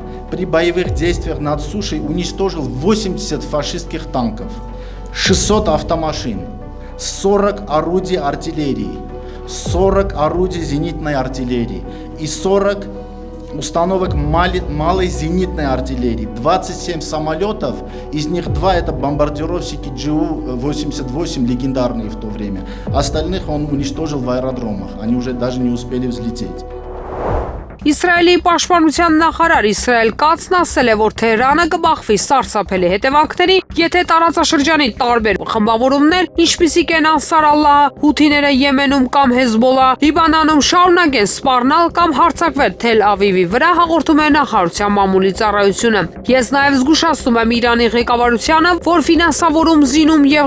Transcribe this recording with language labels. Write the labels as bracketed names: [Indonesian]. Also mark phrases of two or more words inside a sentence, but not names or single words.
[Russian] При боевых действиях над сушей уничтожил 80 фашистских танков, 600 автомашин, 40 орудий артиллерии, 40 орудий зенитной артиллерии и 40 установок малой зенитной артиллерии, 27 самолетов, из них 2 это бомбардировщики Ju-88, легендарные в то время. Остальных он уничтожил в аэродромах, они уже даже не успели взлететь. [Armenian] Իսրայելի պաշտպանության նախարար Իսրայել Կացն ասել է, որ Թեհրանը կբախվի սարսափելի հետևանքների, եթե տարածաշրջանի տարբեր խմբավորումներ, ինչպիսիք են Անսար Ալլահը, Հութիները Եմենում կամ Հեզբոլլա, Լիբանանում շարունակեն սպառնալ կամ հարձակվել Թել Ավիվի վրա, հաղորդում է նախարարության մամուլի ծառայությունը։ Ես նաև զգուշացնում եմ Իրանի ղեկավարությանը, որ ֆինանսավորում, զինում եւ